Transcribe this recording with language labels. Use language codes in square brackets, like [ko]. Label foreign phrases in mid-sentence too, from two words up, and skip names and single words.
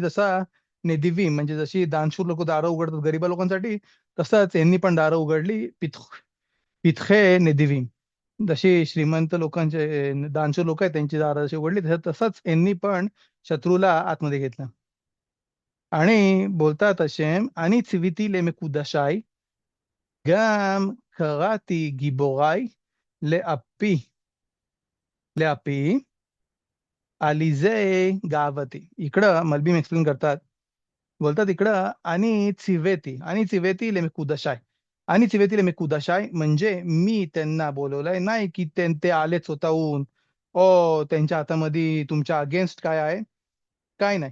[mr] जसा निदिवी म्हणजे जशी दानशूर लोक दारं उघडतात गरीबा लोकांसाठी, तसंच यांनी पण दारं उघडली. पितखे निदिवी, जशी श्रीमंत लोकांचे दानशूर लोक आहेत त्यांची दारं जशी उघडली, तसंच यांनी पण शत्रूला आतमध्ये घेतलं. [he] आणि बोलतात השם, אני ציוויתי למקודשי, גם קראתי גיבוריי לאפי, לאפי, עליזה גאוותי. [mr] इकडं मलबीम एक्सप्लेन करतात. बोलतात इकडं आणि [he] ציויתי למקודשי. [mr] आणि [he] ציויתי למקודשי [mr] म्हणजे मी त्यांना बोलवलंय, नाही की ते आले स्वतःहून. ओ त्यांच्या हातामध्ये तुमच्या अगेन्स्ट काय आहे, काय नाही.